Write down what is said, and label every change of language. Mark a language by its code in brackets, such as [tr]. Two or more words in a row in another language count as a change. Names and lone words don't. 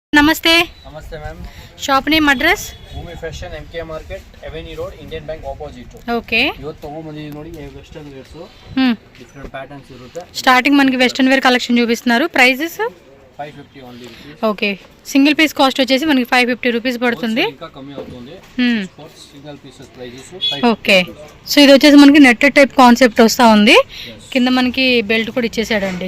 [te] నమస్తే నమస్తే మ్యామ్. [en] shop name address Bhoomi Fashion MK Market Avenue Road Indian Bank opposite. [te] ఓకే [kn] ಇವತ್ತು ತಗೊಂಬಂದಿದ್ದೀವಿ ನೋಡಿ [en] western wears different patterns [kn] ಇರುತ್ತೆ. [te] స్టార్టింగ్ మనకి [en] western wear collection [te] చూపిస్తున్నారు. ప్రైజెస్ [en] 550 only rupees. [te] ఓకే [en] single piece cost [te] వచ్చేసి మనకి 550 రూపీస్ పడుతుంది. ఇంకా కమ్మి అవుతుంది. [en] single pieces prices [te] ఓకే. సో ఇది వచ్చేసి మనకి [en] netted type concept [te] వస్తూ ఉంది. కింద మనకి బెల్ట్ కూడా ఇచ్చేసాడండి.